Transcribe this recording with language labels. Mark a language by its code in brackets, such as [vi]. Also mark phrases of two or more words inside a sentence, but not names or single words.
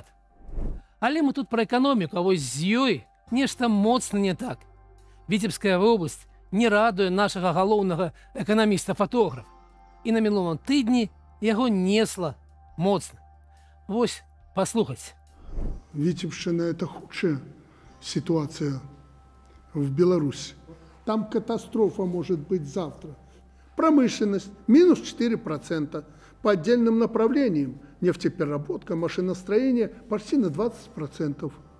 [be] Але мы тут пра эканоміку, а вось з ёй нешта моцна не так. Віцебская вобласць не радуе нашага галоўнага эканаміста-фатографа. І на мінулым тыдні яго несла моцна. Вось, паслухайце. [ru] Витебщина – это худшая ситуация в Беларуси. Там катастрофа может быть завтра. Промышленность – минус 4%. По отдельным направлениям – нефтепереработка, машиностроение – почти на 20%.